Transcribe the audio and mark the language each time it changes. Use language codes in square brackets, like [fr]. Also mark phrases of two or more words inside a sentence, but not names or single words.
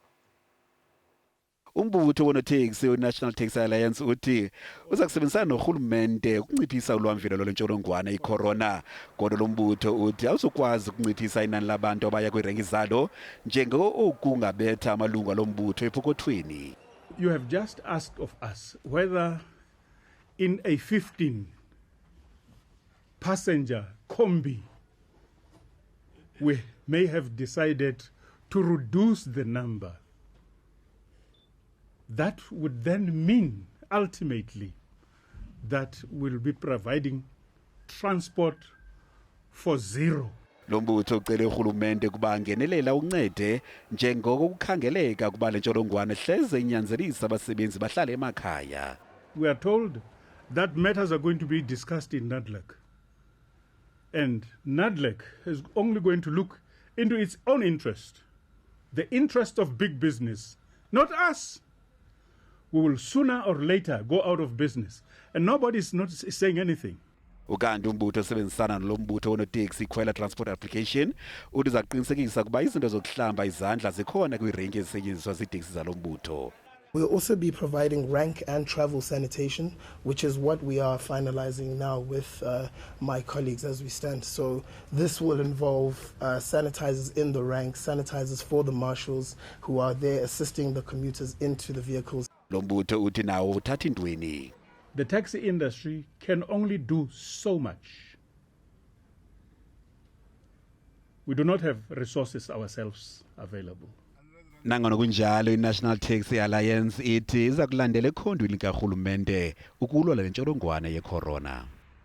[xh] Umbutho woono-Taxi i-National Taxi Alliance uthi uza kusebenzisana norhulumente ukunciphisa ulwamvilo lwentsholongwane i-corona. Kodwa lo mbutho uthi awuzukwazi ukunciphisa inani labantu abaya kwiirenki zalo njengoko kungabetha amalungu alo mbutho epokothweni. [en] You have just asked of us whether in a 15-passenger combi we may have decided to reduce the number. That would then mean, ultimately, that we'll be providing transport for zero. [xh] Lo mbutho ucele urhulumente ukuba angenelela uncede njengoko kukhangeleka ukuba le ntsholongwane hleze inyanzelisa abasebenzi bahlale emakhaya. [en] We are told that matters are going to be discussed in NADLAC. And NADLAC is only going to look into its own interest, the interest of big business, not us. We will sooner or later go out of business. And nobody is not saying anything. [xh] Ukanti umbutho osebenzisana nalo mbutho woono-Taxi ikhwela [en] transport application [xh] uthi uzaqinisekisa ukuba izinto zokuhlamba izandla zikhona kwiirenki ezisetyenziswa ziiteksi zalo mbutho. [en] We'll also be providing rank and travel sanitation, which is what we are finalizing now with my colleagues as we stand. So this will involve sanitizers in the rank, sanitizers for the marshals who are there assisting the commuters into the vehicles. [xh] Lo mbutho uthi nawo uthatha intweni. [en] The taxi industry can only do so much. We do not have resources ourselves available. [xh] Nangona kunjalo i-National Taxi Alliance ithi iza kulandela ekhondweni likarhulumente ukulwa le ntsholongwane ye-corona.